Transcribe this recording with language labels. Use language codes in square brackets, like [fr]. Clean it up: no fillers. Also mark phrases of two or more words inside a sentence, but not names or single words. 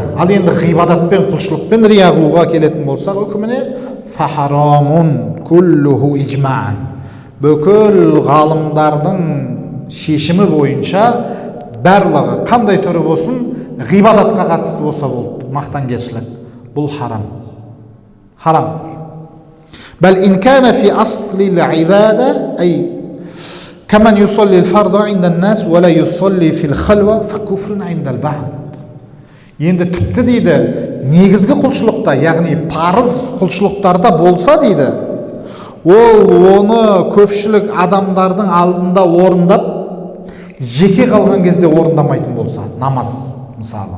[kk] Ал енді ғибадатпен, құлшылықпен рия қылуға келетін болсақ, үкіміне [ar] فحرام كله إجماعا. [kk] Бүкіл ғалымдардың шешімі бойынша барлығы қандай түрі болсын, ғибадатқа қатысты болса болды, мақтанкершілік. Бұл харам. Харам. [ar] بل إن كان في أصل العبادة، أي كما يصلي فرضا عند الناس ولا يصلي في الخلوة فكفر عند البعض. [kk] Енді тіпті дейді, негізгі құлшылықта, яғни парыз құлшылықтарда болса дейді, ол оны көпшілік адамдардың алдында орындап, жеке қалған кезде орындамайтын болса, намаз мысалы.